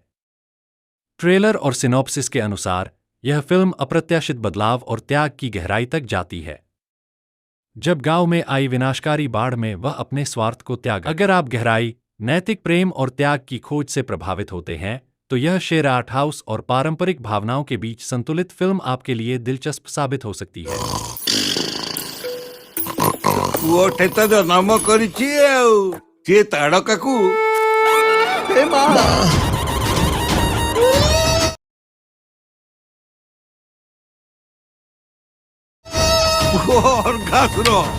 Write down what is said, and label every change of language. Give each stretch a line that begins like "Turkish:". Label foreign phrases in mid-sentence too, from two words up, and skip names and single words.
Hindi: ट्रेलर और सिनॉप्सिस के अनुसार यह फिल्म अप्रत्याशित बदलाव और त्याग की गहराई तक जाती है। जब गांव में आई विनाशकारी बाढ़ में वह अपने स्वार्थ को त्याग, अगर आप गहराई, नैतिक प्रेम और त्याग की खोज से प्रभावित होते हैं, तो यह शेर
English: art house
Hindi: और पारंपरिक भावनाओं के बीच संतुलित फिल्म आपके लिए दिलचस्प साबित हो सकती है।
Odia: ପୁଅଟେ ତ ଜନ୍ମ କରିଛି ଆଉ ସିଏ ତାଡକାକୁ ଅର୍ଗାସୁର